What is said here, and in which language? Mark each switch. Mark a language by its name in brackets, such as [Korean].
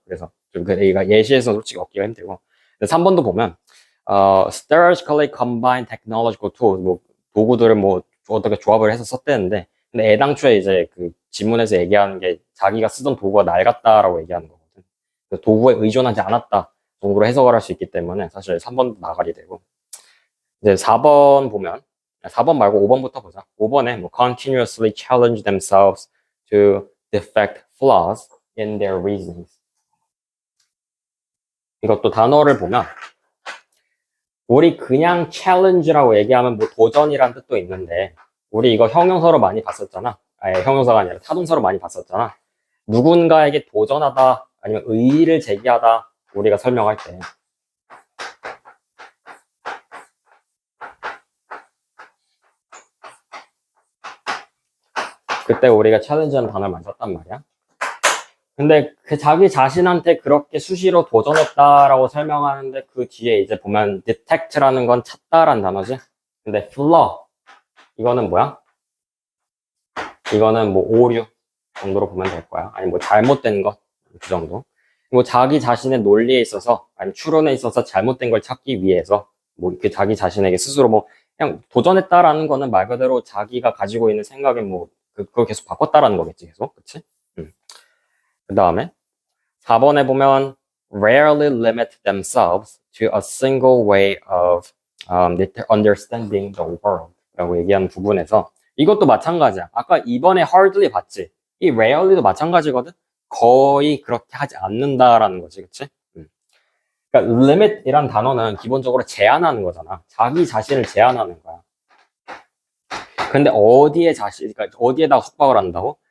[Korean] 그래서 좀 그러니까 예시에서 솔직히 얻기가 힘들고. 3번도 보면 [English] strategically combine technological tools, [Korean] 뭐 도구들을 뭐 어떻게 조합을 해서 썼대는데, 근데 애당초에 이제 그 지문에서 얘기하는 게 자기가 쓰던 도구가 낡았다라고 얘기하는 거거든. 도구에 의존하지 않았다 정도로 해석을 할 수 있기 때문에 사실 3번도 나가리 되고. 이제 4번 보면 4번 말고 5번부터 보자. 5번에 뭐 [English] continuously challenge themselves to detect flaws in their reasonings. [Korean] 이것도 단어를 보면 우리 그냥 challenge라고 얘기하면 뭐 도전이란 뜻도 있는데 우리 이거 형용사로 많이 봤었잖아. 아니, 형용사가 아니라 타동사로 많이 봤었잖아. 누군가에게 도전하다 아니면 의의를 제기하다 우리가 설명할 때 그때 우리가 challenge라는 단어를 많이 썼단 말이야. 근데 그 자기 자신한테 그렇게 수시로 도전했다라고 설명하는데 그 뒤에 이제 보면 detect라는 건 찾다라는 단어지. 근데 flaw 이거는 뭐야? 이거는 뭐 오류 정도로 보면 될 거야. 아니 뭐 잘못된 것 그 정도. 뭐 자기 자신의 논리에 있어서 아니 추론에 있어서 잘못된 걸 찾기 위해서 뭐 그 자기 자신에게 스스로 뭐 그냥 도전했다라는 거는 말 그대로 자기가 가지고 있는 생각에 뭐 그걸 계속 바꿨다라는 거겠지 계속, 그치? 그 다음에 4번에 보면 [English] rarely limit themselves to a single way of understanding the world 라고 [Korean] 얘기하는 부분에서 이것도 마찬가지야. 아까 2번에 hardly 봤지? 이 rarely도 마찬가지거든? 거의 그렇게 하지 않는다라는 거지, 그치? 그러니까 limit이란 단어는 기본적으로 제한하는 거잖아. 자기 자신을 제한하는 거야. 근데 그러니까 어디에다가 속박을 한다고?